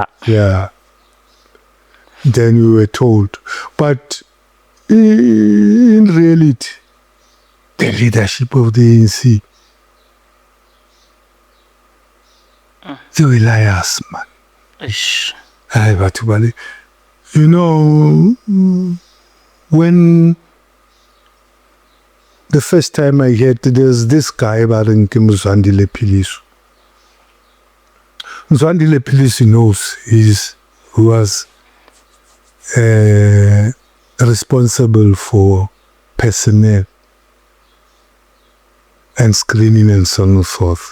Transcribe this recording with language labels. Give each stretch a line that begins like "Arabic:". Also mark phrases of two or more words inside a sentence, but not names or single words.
English: Yeah. Then we were told. But in reality, the leadership of the ANC, they were liars, man. Ish. Aye,
Southern Sotho: batho bale.
English: You know, when the first time I heard there's this guy
Southern Sotho: baring ke
English: Mzwandile Philiso. Mzwandile Philiso knows who was responsible for personnel and screening and so on and so forth.